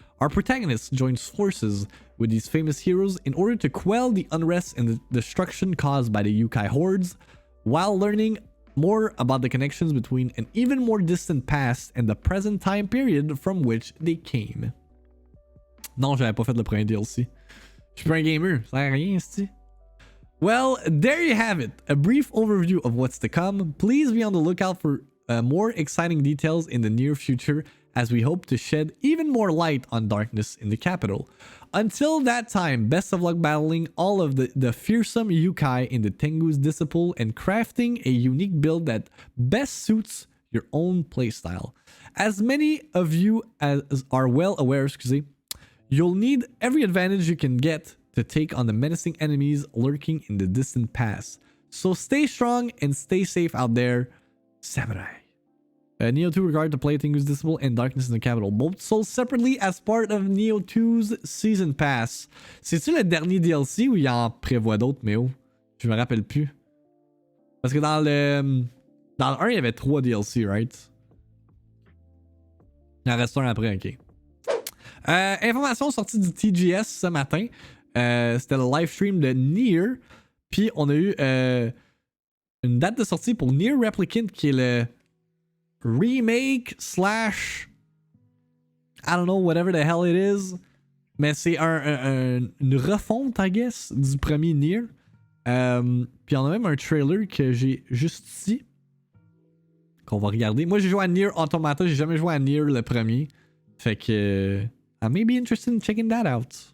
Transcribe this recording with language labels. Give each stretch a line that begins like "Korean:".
English: Our protagonist joins forces with these famous heroes in order to quell the unrest and the destruction caused by the yokai hordes, while learning more about the connections between an even more distant past and the present time period from which they came.
French: Non, j'avais pas fait le premier DLC. Je suis pas un gamer, ça sert à rien, c'ti.
English: Well, there you have it. A brief overview of what's to come. Please be on the lookout for more exciting details in the near future, as we hope to shed even more light on Darkness in the Capital. Until that time, best of luck battling all of the fearsome yokai in the Tengu's Disciple and crafting a unique build that best suits your own playstyle. As many of you as are well aware, you'll need every advantage you can get to take on the menacing enemies lurking in the distant past. So stay strong and stay safe out there, samurai. Nioh 2 regard to play Tengu's Disciple and Darkness in the Capital, both sold separately as part of Nioh 2's Season Pass.
French: C'est-tu le dernier DLC ou il en prévoit d'autres, mais oh, je me rappelle plus. Parce que dans le 1, il y avait 3 DLC, right? Il en reste un après, ok. Information sortie du TGS ce matin. C'était le live stream de NieR. Puis on a eu une date de sortie pour NieR Replicant qui est le remake /
English: I don't know, whatever the hell it is.
French: Mais c'est une refonte,
English: I guess,
French: du premier NieR. Puis on a même un trailer que j'ai juste ici. qu'on va regarder. Moi, j'ai joué à NieR Automata, j'ai jamais joué à NieR le premier. Fait que...
English: I may be interested in checking that out.